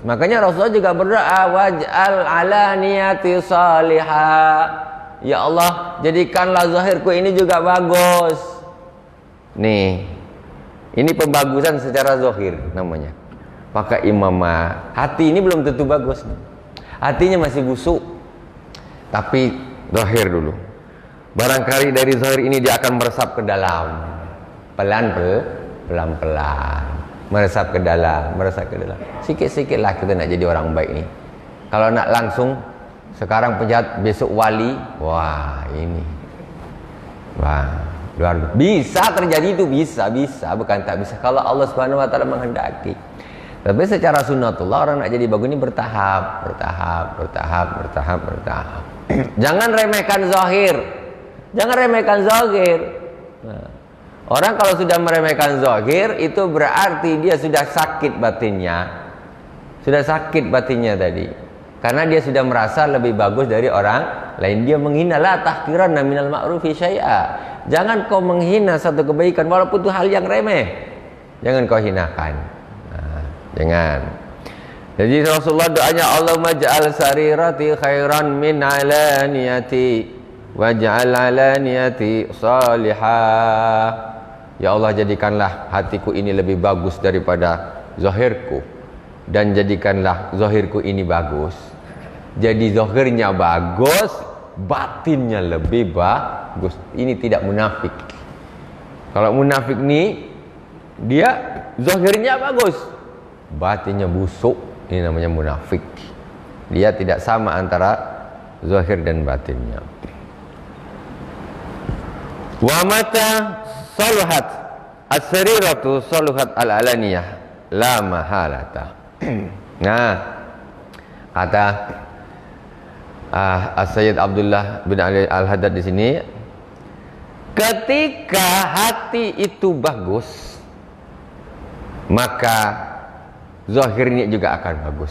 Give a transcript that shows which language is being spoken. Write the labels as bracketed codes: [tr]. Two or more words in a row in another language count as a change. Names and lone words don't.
[id] Makanya Rasulullah juga berdoa, [ar] واجعل علانيتي صالحة, [id] ya Allah, jadikanlah zahirku ini juga bagus. Nih, ini pembagusan secara zahir namanya. Pakai imamah. Hati ini belum tentu bagus. Hatinya masih busuk. Tapi zahir dulu. Barangkali dari zahir ini dia akan meresap ke dalam. Pelan-pelan. Meresap ke dalam. [ms] Sikit-sikitlah kita nak jadi orang baik ni. [id] Kalau nak langsung, sekarang penjahat, besok wali. Wah, ini. Wah, luar biasa. Bisa terjadi itu, bisa. Bukan tak bisa. Kalau Allah [ar] سبحانه وتعالى [id] menghendaki. Tapi secara sunnatullah orang nak jadi bagus ini bertahap. Jangan remehkan zahir. Nah, orang kalau sudah meremehkan zahir, itu berarti dia sudah sakit batinnya. Sudah sakit batinnya tadi. Karena dia sudah merasa lebih bagus dari orang lain. Dia menghina, [ar] لا تحقرن من المعروف شيئا. [id] Jangan kau menghina satu kebaikan walaupun itu hal yang remeh. Jangan kau hinakan. Jangan. Jadi Rasulullah doanya, [ar] اللهم اجعل سريرتي خيرا من علانيتي واجعل علانيتي صالحة. [id] Ya Allah, jadikanlah hatiku ini lebih bagus daripada zahirku, dan jadikanlah zahirku ini bagus. Jadi zahirnya bagus, batinnya lebih bagus. Ini tidak munafik. Kalau munafik ni dia zahirnya bagus, batinnya busuk, ini namanya munafik. Dia tidak sama antara zahir dan batinnya. [ar] ومتى صلحت السريرة صلحت العلانية لا محالة. [id] Nah, kata As-Sayyid Abdullah bin Ali Al-Haddad di sini, ketika hati itu bagus, maka zahirnya juga akan bagus.